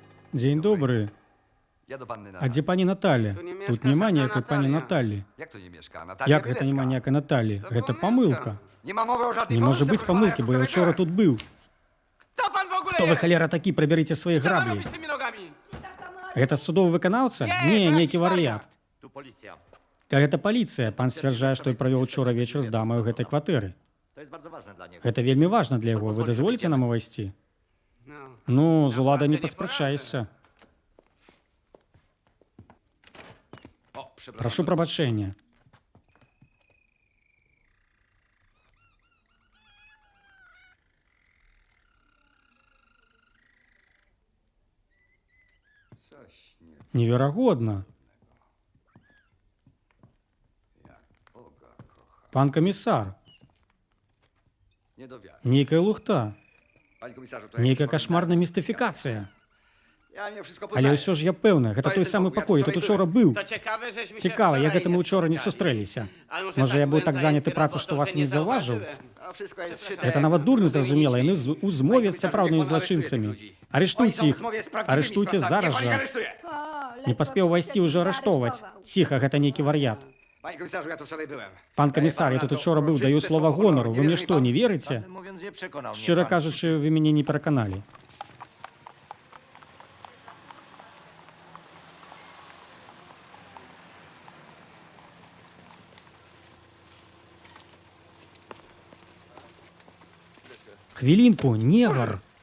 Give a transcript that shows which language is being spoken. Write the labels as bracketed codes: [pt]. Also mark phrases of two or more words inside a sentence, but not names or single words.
[pl] Dzień dobry. Ja do panny [be] А дзе пані Наталя? Тут няма ніякай пані Наталі. [pl] Jak to nie mieszka? Natalia [be] Як гэта няма ніякай Наталі? Гэта памылка. [pl] Nie ma mowy o żadnej [be] Не можа [pl] pomyłce, [be] быць [pl] proszę pana, [be] памылкі, [pl] ja [be] бо я [pl] tu [be] ўчора [pl] wczoraj [be] тут быў. [pl] Kto pan w ogóle [be] Хто вы, [pl] jest? [be] халера, такі, прыбярыце свае [pl] Co pan [be] граблі. [pl] robi z tymi nogami? [be] Гэта судовы выканаўца? [pl] Nie, [be] Не, [pl] to [be] нейкі [pl] jakiś [be] варыят. [pl] Tu policja. [be] Гэта паліцыя. Пан сцвярджае, што правёў учора вечар з дамай у гэтай кватэры. [pl] To jest bardzo ważne dla niego. [be] Гэта вельмі важна для яго. Вы дазволіце нам увайсці? [pl] No. [be] Ну, з уладай не паспрачайся. [pl] O, przepraszam. [be] Прашу прабачэння. [pl] Coś nie [be] Неверагодна. [pl] Boga kocha. [be] Пан камісар, [pl] Nie do wiary. [be] нейкая лухта, [pl] Panie komisarzu, to [be] нейкая [pl] jakiś [be] кашмарная [pl] formularz. [be] містыфікацыя. [pl] Ja nie wszystko [be] Але [pl] poznaję. [be] ўсё ж я пэўна, гэта той самы пакой, тут учора быў. [pl] To ciekawe, żeśmy się [be] Цікава, як [pl] wczoraj [be] гэта мы [pl] nie [be] ўчора не [pl] spotkali. [be] сустрэліся. [pl] Ale Może ja był byłem tak zajęty zajęty pracą, robotą, że was że nie zauważył? zauważyłem. A wszystko jest szyte. [be] Гэта нават дурні зразумела, яны у змове з сапраўднымі злачынцамі. Арыштуйце іх, арыштуйце зараз жа. Не паспеў увайсці, ўжо арыштоўваць. Ціха, гэта нейкі вар'ят. [pl] Panie komisarzu, ja tu wczoraj byłem. [be] Пан камісар, я тут учора быў, даю слова гонару. Вы мне што, не верыце? [pl] Prawdę mówiąc, nie przekonał mnie [be] Шчыра [pl] pan. [be] кажучы, вы мяне не пераканалі. Хвілінку, негар.